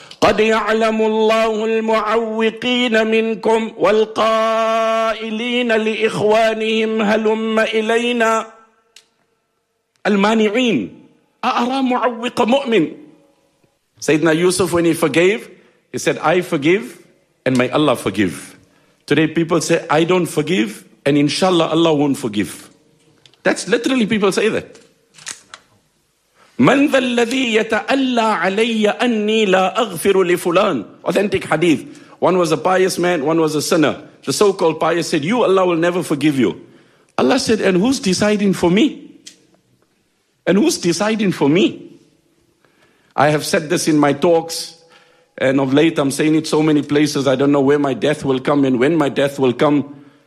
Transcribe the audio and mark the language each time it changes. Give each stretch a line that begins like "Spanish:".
Arabic: قَدْ يَعْلَمُ اللَّهُ الْمُعَوِّقِينَ مِنْكُمْ وَالْقَائِلِينَ لِإِخْوَانِهِمْ هَلُمَّ إِلَيْنَا. المانعين. أَرَى مُعَوِّقَ مُؤْمِن.
English: Sayyidina Yusuf, when he forgave, he said, I forgive and may Allah forgive. Today people say, I don't forgive and inshallah Allah won't forgive. That's literally people say that.
Arabic: من ذا الذي يتألى علي أني لا أغفر لفلان.
English: Authentic hadith. One was a pious man, one was a sinner. The so-called pious said, you, Allah will never forgive you. Allah said, and who's deciding for me? And who's deciding for me? I have said this in my talks, and of late I'm saying it so many places, I don't know where my death will come and when my death will come.